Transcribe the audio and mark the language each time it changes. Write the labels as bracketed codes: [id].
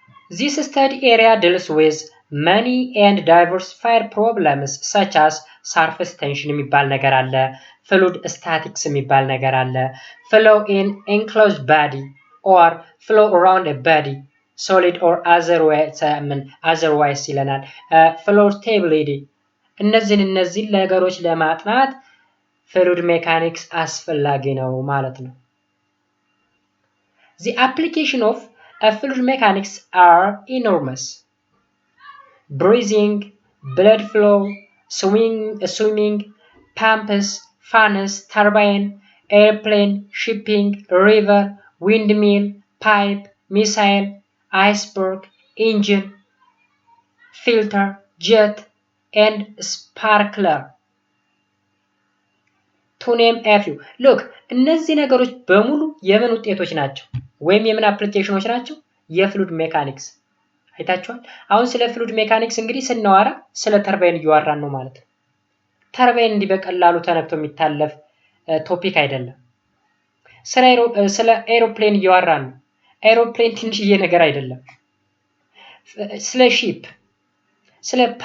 [en] This study area deals with many and diversified problems such as surface tension [am] የሚባል ነገር አለ፣ [en] fluid statics የሚባል ነገር አለ፣ flow in enclosed body or flow around a body solid or otherwise [am] ይለናል፣ [en] flow stability። [am] እነዚህ ነገሮች ለማጥናት [en] fluid mechanics [am] አስፈላጊ ነው ማለት ነው። [en] The application of fluid mechanics are enormous. Breathing, blood flow, swimming, pumps, furnace, turbine, airplane, shipping, river, windmill, pipe, missile, iceberg, engine, filter, jet, and sparkler. To name a few. [am] Look, እነዚህ ነገሮች በሙሉ የምን ውጤቶች ናቸው? ወይም የምን አፕሊኬሽኖች ናቸው? የፍሉይድ ሜካኒክስ። አይታችኋል። አሁን ስለ ፍሉይድ ሜካኒክስ እንግዲህ ስናወራ ስለ ተርባይን እያወራን ነው ማለት ነው። ተርባይን እንዲህ በቀላሉ ተነክቶ የሚታለፍ ቶፒክ አይደለም። ስለ ኤሮፕሌን እያወራን ነው። ኤሮፕሌን ትንሽዬ ነገር አይደለም። ስለ ሺፕ፣ ስለ